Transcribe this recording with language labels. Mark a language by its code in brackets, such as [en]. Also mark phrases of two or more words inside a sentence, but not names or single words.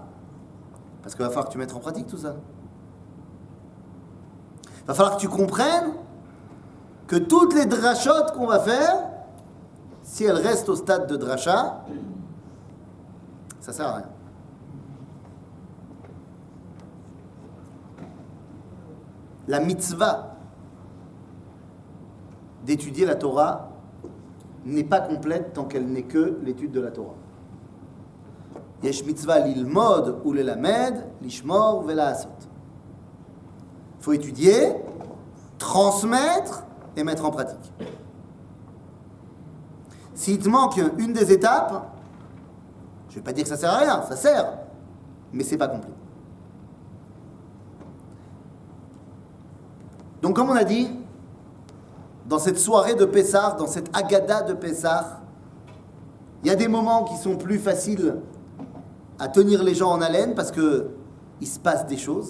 [fr] Parce qu'il va falloir que tu mettes en pratique tout ça. Il va falloir que tu comprennes que toutes les drachotes qu'on va faire, si elles restent au stade de dracha, ça sert à rien. La mitzvah d'étudier la Torah n'est pas complète tant qu'elle n'est que l'étude de la Torah. [he] יש מצוה ללמוד ו ללמד, לשמור ולעשות. [fr] Il faut étudier, transmettre et mettre en pratique. S'il te manque une des étapes, je ne vais pas dire que ça sert à rien, ça sert, mais c'est pas complet. Donc comme on a dit, dans cette soirée de Pessah, dans cette Agada de Pessah, il y a des moments qui sont plus faciles à tenir les gens en haleine parce que il se passe des choses.